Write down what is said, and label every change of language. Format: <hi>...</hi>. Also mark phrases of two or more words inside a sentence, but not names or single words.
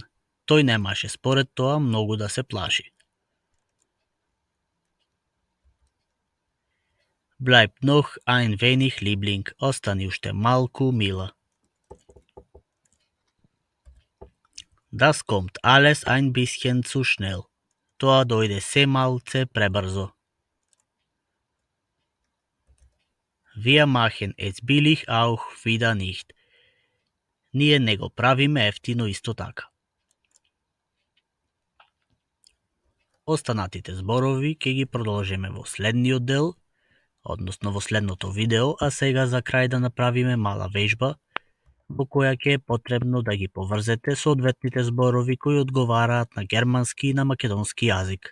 <mk>Тој немаше според тоа многу да се плаши.</mk> <de>Bleibt noch ein wenig Liebling.</de> <mk>Остани уште малку, мила.</mk> <de>Das kommt alles ein bisschen zu schnell.</de> <mk>Тоа дојде се малце пребрзо.</mk> <de>Wir machen es billig auch wieder nicht.</de> <mk>Ние не го правиме ефтино исто така. Останатите зборови ќе ги продолжиме во следниот дел, односно во следното видео, а сега за крај да направиме мала вежба во која ќе е потребно да ги поврзете соодветните зборови кои одговараат на германски и на македонски јазик.</mk>